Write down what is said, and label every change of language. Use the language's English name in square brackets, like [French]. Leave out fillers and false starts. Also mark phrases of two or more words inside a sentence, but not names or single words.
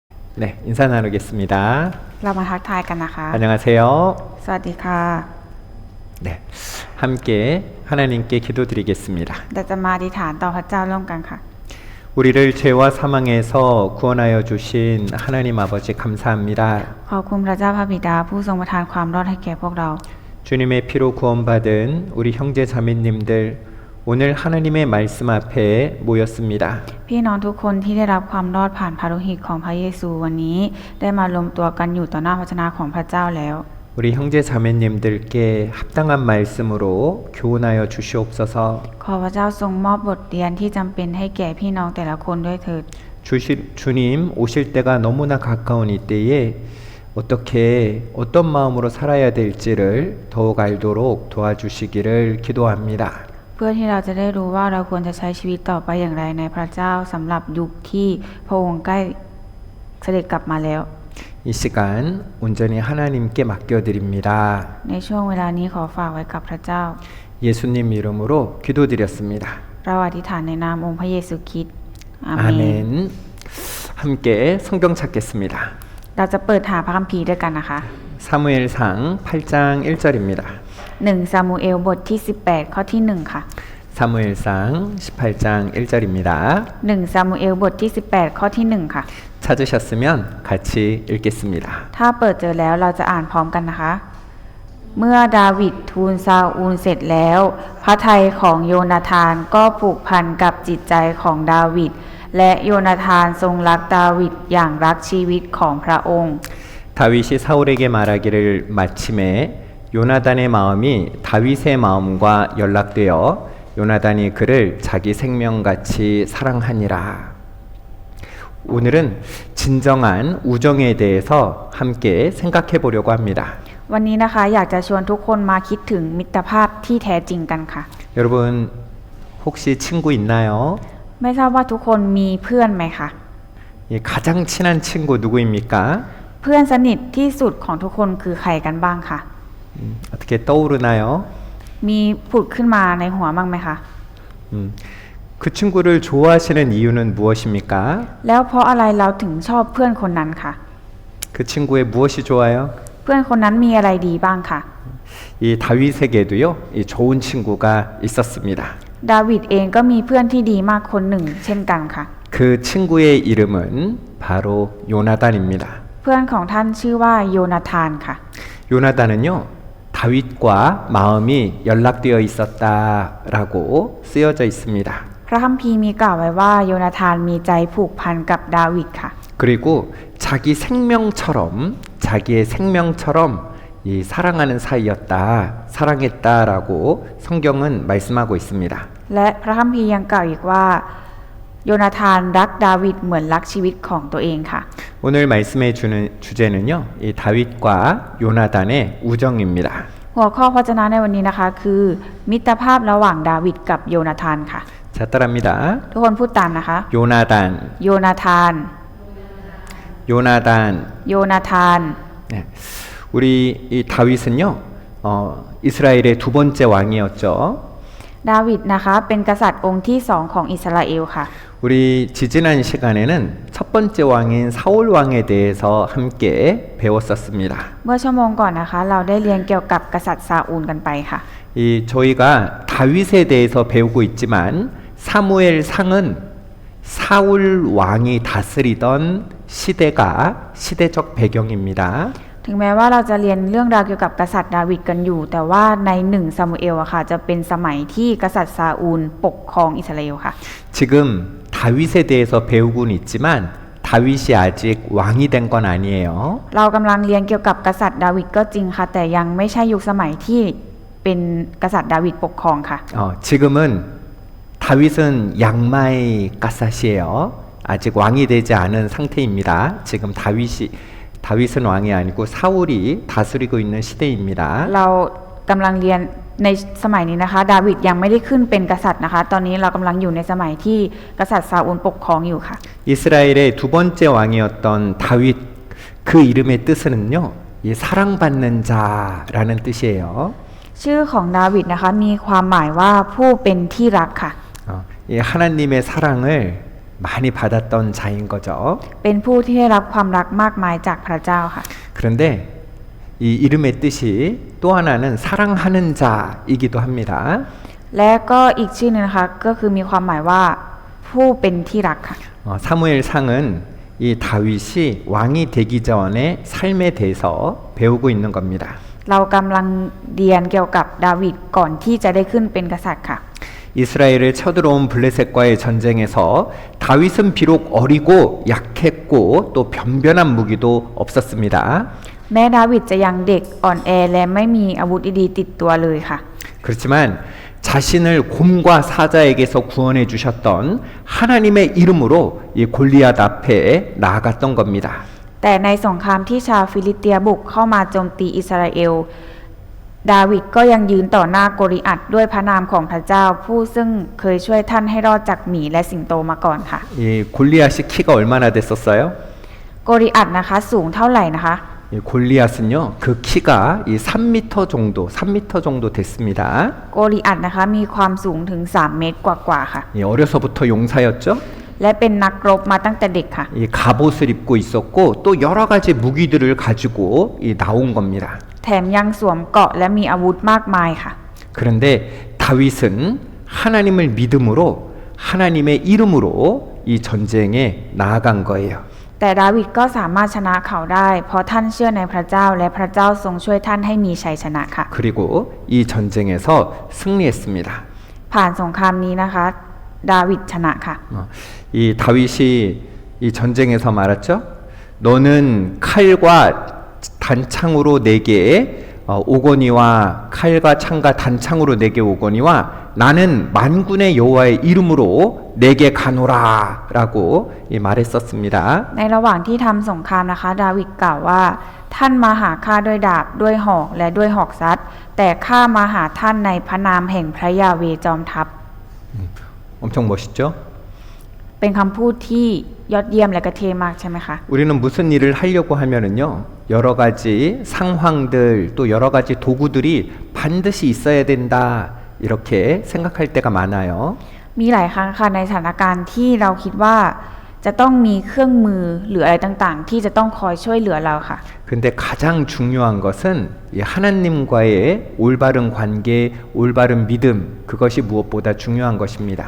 [Korean] 네, 인사 나누겠습니다. [Thai] เรามาทักทายกันนะคะ [Korean] 안녕하세요. [Thai] สวัสดีค่ะ [Korean] 네, 함께 하나님께 기도드리겠습니다. [Thai] เราจะมาอธิษฐานต่อพระเจ้าร่วมกันค่ะ [Korean] 우리를 죄와 사망에서 구원하여 주신 하나님 아버지 감사합니다. [Thai] ขอบคุณพระเจ้าพระบิดาผู้ทรงประทานความรอดให้แก่พวกเรา [Korean] 주님의 피로 구원받은 우리 형제 자매님들 오늘 하나님의 말씀 앞에 모였습니다. [Thai] พี่น้องทุกคนที่ได้รับความรอดผ่านพระโลหิตของพระเยซูวันนี้ได้มารวมตัวกันอยู่ต่อหน้าพระชนะของพระเจ้าแล้ว [Korean] 우리 형제 자매님들께 합당한 말씀으로 교훈하여 주시옵소서. [Thai] ขอพระเจ้าทรงมอบบทเรียนที่จำเป็นให้แก่พี่น้องแต่ละคนด้วยเถิด [Korean] 주님 오실 때가 너무나 가까운 이때에 어떤 마음으로 살아야 될지를 더욱 알도록 도와주시기를 기도합니다. [Thai] เพื่อที่เราจะได้รู้ว่าเราควรจะใช้ชีวิตต่อไปอย่างไรในพระเจ้าสำหรับยุคที่พระองค์ใกล้เสด็จกลับมาแล้ว [Korean] 이 시간 온전히 하나님께 맡겨드립니다. [Thai] ในช่วงเวลานี้ขอฝากไว้กับพระเจ้า [Korean] 예수님 이름으로 기도드렸습니다. [Thai] เราอธิษฐานในนามองค์พระเยซูคริสต์อาเมน [Korean] 아멘. 함께 성경 찾겠습니다. [Thai] เราจะเปิดหาพระคัมภีร์ด้วยกันนะคะ [Korean] 사무엘상 8장 1절입니다. [Thai] 1 ซามูเอลบทที่18ข้อที่1ค่ะ [Korean] 사무엘상 18장 1절입니다. [Thai] 1 ซามูเอลบทที่18ข้อที่1ค่ะ [Korean] 찾으셨으면 같이 읽겠습니다. [Thai] ถ้าเปิดเจอแล้วเราจะอ่านพร้อมกันนะคะ เมื่อดาวิดทูลซาอูลเสร็จแล้วพระทัยของโยนาธานก็ผูกพันกับจิตใจของดาวิดและโยนาธานทรงรักดาวิดอย่างรักชีวิตของพระองค์ [Korean] 다윗이 사울에게 말하기를 마침에 요나단의 마음이 다윗의 마음과 연락되어 요나단이 그를 자기 생명같이 사랑하니라. 오늘은 진정한 우정에 대해서 함께 생각해 보려고 합니다. [Thai] วันนี้นะคะอยากจะชวนทุกคนมาคิดถึงมิตรภาพที่แท้จริงกันค่ะ [Korean] 여러분 혹시 친구 있나요? [Thai] ไม่ทราบว่าทุกคนมีเพื่อนไหมคะ [Korean] 이 가장 친한 친구 누구입니까? [Thai] เพื่อนสนิทที่สุดของทุกคนคือใครกันบ้างคะ [Korean] 어떻게 떠오르나요? [Thai] มีผุดขึ้นมาในหัวบ้างไหมคะ [Korean] 그 친구를 좋아하시는 이유는 무엇입니까? [Thai] แล้วเพราะอะไรเราถึงชอบเพื่อนคนนั้นคะ [Korean] 그 친구의 무엇이 좋아요? [Thai] เพื่อนคนนั้นมีอะไรดีบ้างคะ [Korean] 이 다윗에게도요, 이 좋은 친구가 있었습니다. [Thai] ดาวิดเองก็มีเพื่อนที่ดีมากคนหนึ่งเช่นกันค่ะ [Korean] 그 친구의 이름은 바로 요나단입니다. [Thai] เพื่อนของท่านชื่อว่าโยนาธานค่ะ [Korean] 요나단은요, 다윗과 마음이 연락되어 있었다라고 쓰여져 있습니다. [Thai] พระคัมภีร์มีกล่าวไว้ว่าโยนาธานมีใจผูกพันกับดาวิดค่ะ [Korean] 그리고 자기의 생명처럼 이 사랑하는 사이였다, 사랑했다라고 성경은 말씀하고 있습니다. [Thai] และพระคัมภีร์ยังกล่าวอีกว่าโยนาธานรักดาวิดเหมือนรักชีวิตของตัวเองค่ะ [Korean] 오늘 말씀해 주는 주제는요, 이 다윗과 요나단의 우정입니다. [Thai] หัวข้อพระวจนะในวันนี้นะคะคือมิตรภาพระหว่างดาวิดกับโยนาธานค่ะ [Korean] 자, 따라합니다. [Thai] ทุกคนพูดตามนะคะ [Korean] 요나단, [Thai] โยนาธาน [Korean] 요나단. [Thai] โยนาธาน [Korean] 네. 우리 이 다윗은요, 이스라엘의 두 번째 왕이었죠. [Thai] ดาวิดนะคะเป็นกษัตริย์องค์ที่สองของอิสราเอลค่ะ [Korean] 우리 지지난 시간에는 첫 번째 왕인 사울 왕에 대해서 함께 배웠었습니다. [Thai] เมื่อชั่วโมงก่อนนะคะเราได้เรียนเกี่ยวกับกษัตริย์ซาอูลกันไปค่ะ [Korean] 이 저희가 다윗에 대해서 배우고 있지만 사무엘 상은 사울 왕이 다스리던 시대적 배경입니다. [Thai] ถึงแม้ว่าเราจะเรียนเรื่องราวเกี่ยวกับกษัตริย์ดาวิดกันอยู่แต่ว่าใน1ซามูเอลอะค่ะจะเป็นสมัยที่กษัตริย์ซาอูลปกครองอิสราเอลค่ะ [Korean] 지금 다윗에 대해서 배우고는 있지만 다윗이 아직 왕이 된 건 아니에요. [Thai] เรากำลังเรียนเกี่ยวกับกษัตริย์ดาวิดก็จริงค่ะแต่ยังไม่ใช่ยุคสมัยที่เป็นกษัตริย์ดาวิดปกครองค่ะ [Korean] 지금은 다윗은 양마의 가삿이에요. 아직 왕이 되지 않은 상태입니다. 지금 다윗은 왕이 아니고 사울이 다스리고 있는 시대입니다. [Thai] เรากำลังเรียนในสมัยนี้นะคะดาวิดยังไม่ได้ขึ้นเป็นกษัตริย์นะคะตอนนี้เรากำลังอยู่ในสมัยที่กษัตริย์ซาอูลปกครองอยู่ค่ะ [Korean] 이스라엘의 두 번째 왕이었던 다윗 그 이름의 뜻은요, 이 사랑받는 자라는 뜻이에요. [Thai] ชื่อของดาวิดนะคะมีความหมายว่าผู้เป็นที่รักค่ะ [Korean] 이 하나님의 사랑을 많이 받았던 자인 거죠. [Thai] เป็นผู้ที่ได้รับความรักมากมายจากพระเจ้าค่ะ [Korean] 그런데 이 이름의 뜻이 또 하나는 사랑하는 자이기도 합니다. [Thai] และก็อีกชื่อหนึงนะคะก็คือมีความหมายว่าผู้เป็นที่รักค่ะ [Korean] 사무엘상은 이 다윗이 왕이 되기 전에 삶에 대해서 배우고 있는 겁니다. [Thai] เรากำลังเรียนเกี่ยวกับดาวิดก่อนที่จะได้ขึ้นเป็นกษัตริย์ค่ะ [Korean] 이스라엘을 쳐들어온 블레셋과의 전쟁에서 다윗은 비록 어리고 약했고 또 변변한 무기도 없었습니다. [Thai] แม้ดาวิดจะยังเด็กอ่อนแอและไม่มีอาวุธดีๆติดตัวเลยค่ะ [Korean] 그렇지만 자신을 곰과 사자에게서 구원해 주셨던 하나님의 이름으로 이 골리앗 앞에 나아갔던 겁니다. [Thai] แต่ในสงครามที่ชาวฟิลิสเตียบุกเข้ามาโจมตีอิสราเอลดาวิดก็ยังยืนต่อหน้าโกลิอัตด้วยพระนามของพระเจ้าผู้ซึ่งเคยช่วยท่านให้รอดจากหมีและสิงโตมาก่อนค่ะ [Korean] 이 골리앗이 키가 얼마나 됐었어요? [Thai] โกลิอัตนะคะสูงเท่าไหร่นะคะ [Korean] 이 골리앗은요 그 키가 이 3m 정도 됐습니다. [Thai] โกลิอัตนะคะมีความสูงถึง3 เมตรกว่าๆค่ะ [Korean] 어려서부터 용사였죠. [Thai] และเป็นนักรบมาตั้งแต่เด็กค่ะ [Korean] 이 갑옷을 입고 있었고 또 여러 가지 무기들을 가지고 이 나온 겁니다. [Thai] แถมยังสวมเกราะและมีอาวุธมากมายค่ะ [Korean] 그런데 다윗은 하나님을 믿음으로 하나님의 이름으로 이 전쟁에 나아간 거예요. [Thai] แต่ดาวิดก็สามารถชนะเขาได้เพราะท่านเชื่อในพระเจ้าและพระเจ้าทรงช่วยท่านให้มีชัยชนะค่ะ [Korean] 그리고 이 전쟁에서 승리했습니다. [Thai] ผ่านสงครามนี้นะคะดาวิดชนะค่ะ [Korean] 이 다윗이 이 전쟁에서 말했죠. 너는 칼과 단창으로 내게 오거니와 칼과 창과 단창으로 내게 오거니와 나는 만군의 여호와의 이름으로 내게 가노라라고 말했었습니다. [Thai] ในระหว่างที่ทำสงครามนะคะดาวิดกล่าวว่าท่านมาหาข้าด้วยดาบด้วยหอกและด้วยหอกซัดแต่ข้ามาหาท่านในพระนามแห่งพระยาเวจอมทัพ [Korean] 엄청 멋있죠? [Thai] เป็นคำพูดที่ยอดเยี่ยมและกระเทมากใช่ไหมคะ [Korean] 우리는 무슨 일을 하려고 하면은요 여러 가지 상황들 또 여러 가지 도구들이 반드시 있어야 된다 이렇게 생각할 때가 많아요. [Thai] มีหลายครั้งค่ะในสถานการณ์ที่เราคิดว่าจะต้องมีเครื่องมือหรืออะไรต่างๆที่จะต้องคอยช่วยเหลือเราค่ะ [Korean] 근데 가장 중요한 것은 이 하나님과의 올바른 관계, 올바른 믿음 그것이 무엇보다 중요한 것입니다.